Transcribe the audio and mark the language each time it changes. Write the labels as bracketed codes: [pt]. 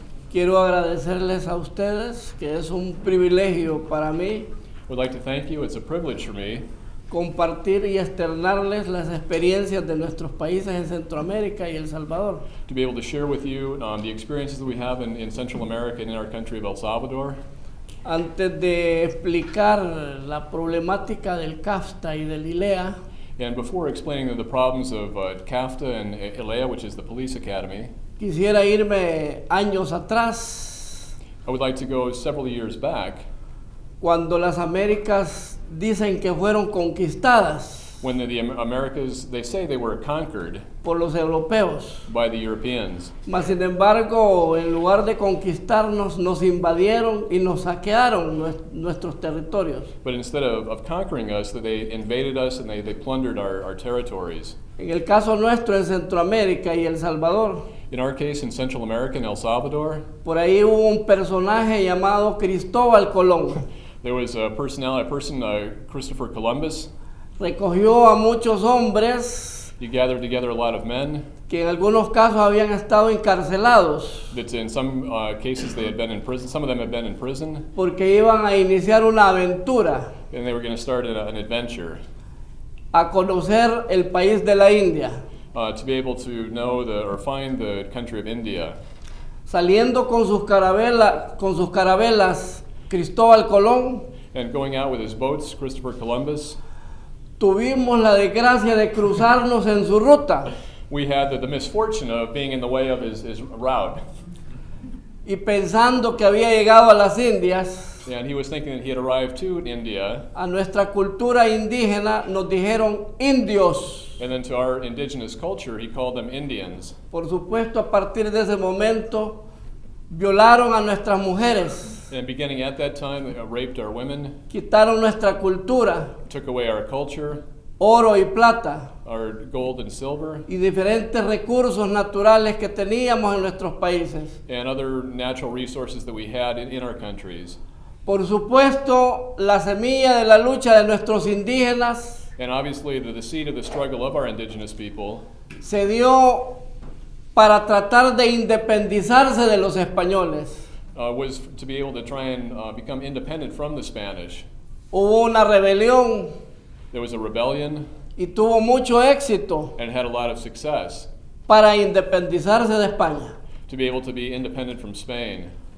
[es] Quiero agradecerles a ustedes que es un privilegio para mí [en] Would like to thank you. It's a privilege for me [es] compartir y externarles las experiencias de nuestros países en Centroamérica y El Salvador. [en] to be able to share with you the experiences that we have in Central America and in our country of El Salvador. [es] Antes de explicar la problemática del CAFTA y del ILEA, [en] And before explaining the problems of CAFTA and ALEA, which is the police academy, [es] quisiera irme años atrás, [en] I would like to go several years back [es] cuando las Américas dicen que fueron conquistadas [en] when the Americas, they say they were conquered [es] por los europeos. [en] by the Europeans. [es] Mas sin embargo, en lugar de conquistarnos, nos invadieron y nos saquearon nuestros territorios. [en] But instead of conquering us, they invaded us and they plundered our territories. [es] En el caso nuestro en Centroamérica y El Salvador, [en] In our case, in Central America and El Salvador, [es] por ahí hubo un personaje llamado Cristóbal Colón. [en] there was a person, Christopher Columbus. [es] Recogió a muchos hombres [en] He gathered together a lot of men [es] que en algunos casos habían estado encarcelados [en] that in some cases they had been in prison. Some of them had been in prison, [es] porque iban a iniciar una aventura [en] and they were going to start an adventure [es] a conocer el país de la India. [en] to be able to know or find the country of India. [es] Saliendo con sus carabelas, Cristóbal Colón, [en] And going out with his boats, Christopher Columbus, [es] tuvimos la desgracia de cruzarnos en su ruta [en] we had the misfortune of being in the way of his route. [es] y pensando que había llegado a las Indias, [en] And he was thinking that he had arrived to India, [es] a nuestra cultura indígena nos dijeron indios. [en] and then to our indigenous culture, he called them Indians. [es] Por supuesto, a partir de ese momento, violaron a nuestras mujeres, [en] And beginning at that time, they raped our women, [es] quitaron nuestra cultura, [en] took away our culture, [es] oro y plata, [en] our gold and silver, [es] y diferentes recursos naturales que teníamos en nuestros países. [en] and other natural resources that we had in our countries. [es] Por supuesto, la semilla de la lucha de nuestros indígenas [en] And obviously, the seed of the struggle of our indigenous people [es] se dio para tratar de independizarse de los españoles. [en] was to be able to try and become independent from the Spanish. [es] Hubo una rebelión [en] There was a rebellion [es] y tuvo mucho éxito [en] and had a lot of success [es] para independizarse de España. [en] to be able to be independent from Spain.